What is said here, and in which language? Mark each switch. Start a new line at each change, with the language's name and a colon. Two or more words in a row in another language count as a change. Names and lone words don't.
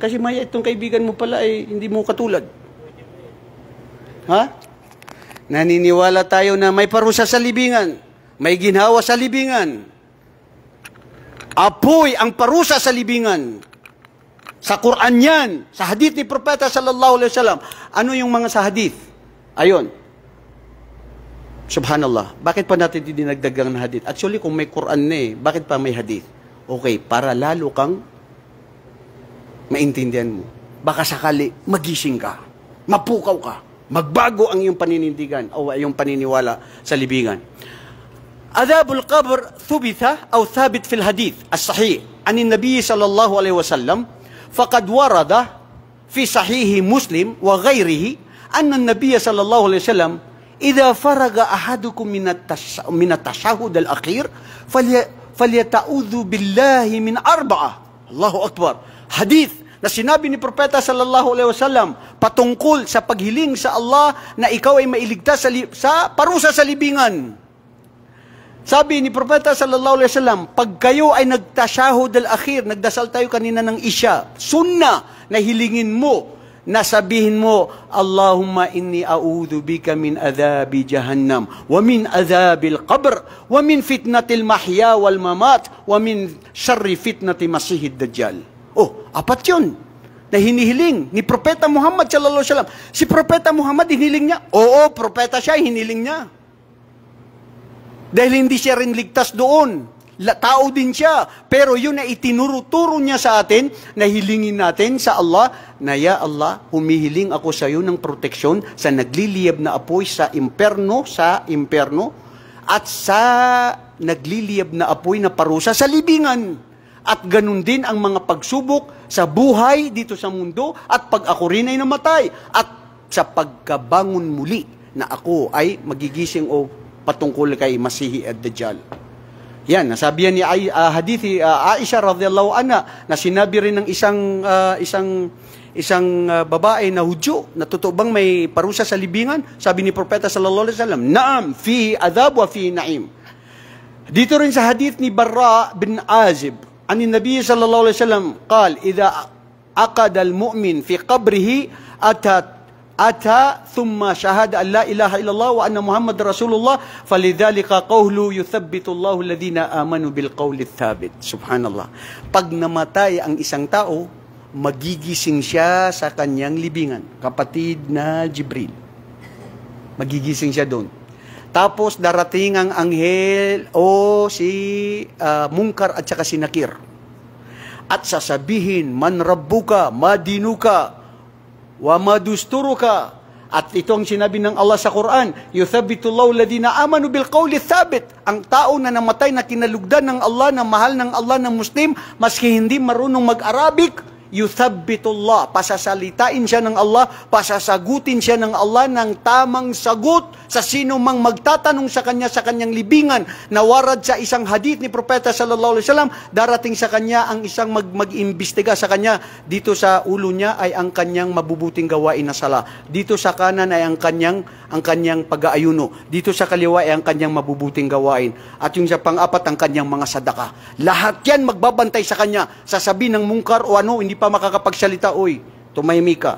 Filipino: Kasi maya itong kaibigan mo pala ay hindi mo katulad. Ha? Naniniwala tayo na may parusa sa libingan. May ginhawa sa libingan. Apoy ang parusa sa libingan. Sa Quran yan. Sa hadith ni Propeta
Arabic: صلى الله عليه وسلم.
Filipino: Ano yung mga sa hadith? Ayon. Subhanallah. Bakit pa natin dinagdagang na hadith? Actually, kung may Quran na bakit pa may hadith? Okay, para lalo kang maintindihan mo. Baka sakali, magising ka. Mapukaw ka. Magbago ang iyong paninindigan o iyong paniniwala sa libingan.
Arabic: عذاب القبر ثبت أو ثابت في الحديث الصحيح عن النبي صلى الله عليه وسلم فقد ورد في صحيح مسلم وغيره أن النبي صلى الله عليه وسلم إذا فرغ أحدكم من التشهد الأخير فليتعوذ بالله من 4. الله أكبر.
Filipino: حديث na sinabi ni Propeta
Arabic: صلى الله عليه وسلم
Filipino: patungkol sa paghiling sa Allah na ikaw ay mailigtas sa parusa sa libingan. Sabi ni Propeta
Arabic: صلى الله عليه وسلم,
Filipino: pag kayo ay nagtashahud al-akhir, nagdasal tayo kanina ng Isya, sunnah na hilingin mo, na sabihin mo,
Arabic: اللهم إني أعوذ بك من عذاب جهنم، ومن عذاب القبر، ومن فتنة المحيا والممات، ومن شر فتنة المسيح الدجال.
Filipino: Apat yun na hinihiling ni Propeta Muhammad
Arabic: صلى الله عليه وسلم.
Filipino: Si Propeta Muhammad hiniling niya? Oo, propeta siya, hiniling niya. Dahil hindi siya rin ligtas doon. Tao din siya. Pero yun na itinuro-turo niya sa atin, na hilingin natin sa Allah, na
Arabic: يا الله,
Filipino: humihiling ako sa iyo ng proteksyon sa nagliliyab na apoy sa imperno, at sa nagliliyab na apoy na parusa sa libingan. At ganun din ang mga pagsubok sa buhay dito sa mundo, at pag ako rin ay namatay, at sa pagkabangon muli na ako ay magigising o patungkol kay Masihi ad-Dajjal. Yan, nasabi yan ni hadithi Aisha
Arabic: رضي الله عنها,
Filipino: na sinabi rin ng isang babae na Hudyo, na totoo bang may parusa sa libingan? Sabi ni Propeta
Arabic: صلى الله عليه وسلم, "نعم، في عذاب وفي نعيم."
Filipino: Dito rin sa hadith ni Barra bin Azib, ani
Arabic: النبي صلى الله عليه وسلم، قال، إذا أقعد المؤمن في قبره أتي ثم شهد أن لا إله إلا الله وأن محمدا رسول الله، فلذلك قول يثبت الله الذين آمنوا بالقول الثابت."
Filipino: Subhanallah. Pag namatay ang isang tao, magigising siya sa kanyang libingan. Kapatid na Jibril. Magigising siya doon. Tapos darating ang anghel o si Munkar at saka si Nakir. At sasabihin,
Arabic: "من ربك، ما دينك، وما دستورك."
Filipino: At ito ang sinabi ng Allah sa Quran,
Arabic: "يثبت الله الذين آمنوا بالقول الثابت."
Filipino: Ang tao na namatay na kinalugdan ng Allah, na mahal ng Allah ng Muslim, maski hindi marunong mag-Arabic, yuthabbitullah, pasasalitain siya ng Allah, pasasagutin siya ng Allah ng tamang sagot sa sino mang magtatanong sa kanya sa kanyang libingan. Nawarad sa isang hadith ni Propeta
Arabic: صلى الله عليه وسلم,
Filipino: darating sa kanya ang isang mag-imbestiga sa kanya. Dito sa ulo niya ay ang kanyang mabubuting gawain na sala. Dito sa kanan ay ang kanyang pag-aayuno. Dito sa kaliwa ay ang kanyang mabubuting gawain. At yung sa pang-apat, ang kanyang mga sadaka. Lahat yan magbabantay sa kanya. Sasabihin ng Munkar o hindi pa makakapagsalita, "Oy, tumahimik ka.